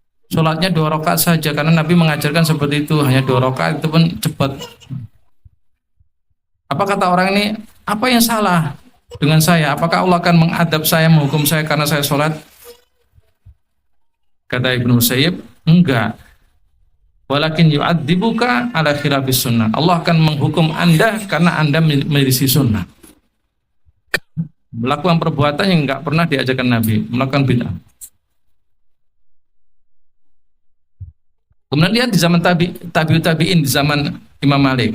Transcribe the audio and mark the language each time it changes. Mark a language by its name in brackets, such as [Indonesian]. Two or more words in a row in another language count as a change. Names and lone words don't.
[Indonesian] sholatnya 2 rakaat saja, karena Nabi mengajarkan seperti itu, hanya 2 rakaat itu pun cepat. Apa kata orang ini? Apa yang salah dengan saya? Apakah Allah akan mengadab saya, menghukum saya karena saya sholat? Kata Ibnu Musayyib, enggak. [Arabic] ولكن يعذبك على خلاف السنة. [Indonesian] Allah akan menghukum Anda karena Anda menyelisih sunnah. Melakukan perbuatan yang enggak pernah diajarkan Nabi, melakukan bid'ah. Kemudian lihat di zaman tabi'in, di zaman Imam Malik.